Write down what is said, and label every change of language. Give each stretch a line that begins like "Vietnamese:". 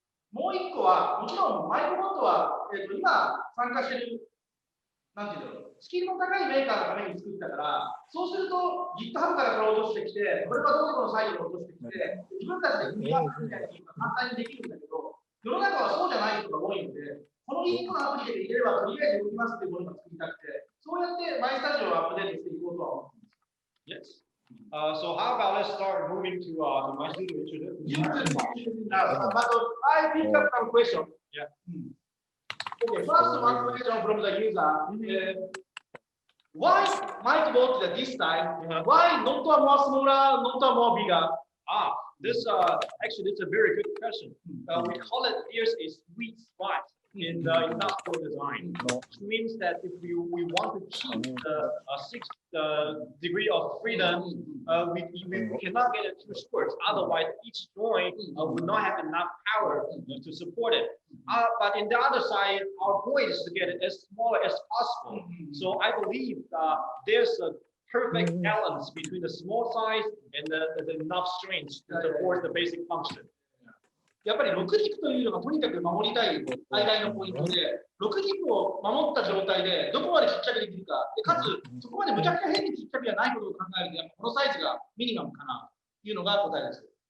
Japanese: もう一個は、もちろんマイクロボットは、今参加している、なんていうんだろう、スキルの高いメーカーのために作ったから、そうすると GitHub からこれを落としてきて、これはどこのサイトに落としてきて、自分たちで組み合わせみたいな簡単にできるんだけど、世の中はそうじゃない人が多いので、このリンクのアプリで入れればとりあえず動きますっていうものが作りたくて、そうやってマイスタジオをアップデートしていこうとは思っています。
English: Yes. So how about let's start moving to my studio introduction. But I pick up some question. Yeah. Okay, first one question from the user. Why Microbot at this time? Why not a more smaller, not a more bigger? This actually it's a very good question. We call it here's a sweet spot in the industrial design, which means that if we want to keep the 6 degree of freedom, we cannot get it too short. Otherwise, each joint would not have enough power to support it. But in the other side, our point is to get it as small as possible. So I believe there's a perfect balance between the small size and the enough strength to support the basic function.
Japanese: やっぱり6軸というのがとにかく守りたい最大のポイントで、6軸を守った状態でどこまでちっちゃくできるか、でかつそこまでむちゃくちゃ変にちっちゃくじゃないことを考えると、やっぱこのサイズがミニマムかなというのが答えです。